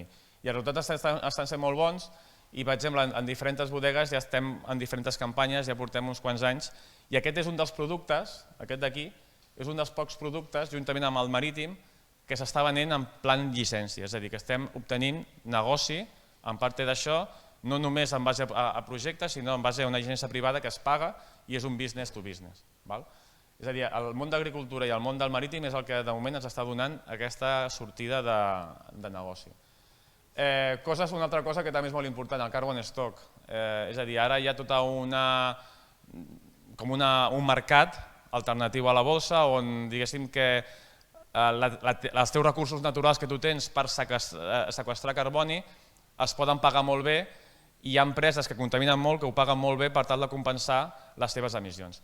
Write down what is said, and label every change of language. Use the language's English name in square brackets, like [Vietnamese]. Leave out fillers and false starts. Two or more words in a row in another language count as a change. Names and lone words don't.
[Catalan] I els resultats estan sent molt bons i, per exemple, en diferents bodegues ja estem en diferents campanyes, ja portem uns quants anys, i aquest és un dels productes, aquest d'aquí, és un dels pocs productes, juntament amb el marítim, que s'està venent en plan llicència, és a dir, que estem obtenint negoci en part d'això, no només en base a projectes, sinó en base a una llicència privada que es paga i és un [English] business to business. [Catalan] És a dir, el món d'agricultura i el món del marítim és el que de moment ens està donant aquesta sortida de negoci. Una altra cosa que també és molt important, el [English] carbon stock. [Catalan] És a dir, ara hi ha tot un mercat alternatiu a la bolsa on diguéssim que els teus recursos naturals que tu tens per seqüestrar carboni es poden pagar molt bé i hi ha empreses que contaminen molt que ho paguen molt bé per tal de compensar les seves emissions.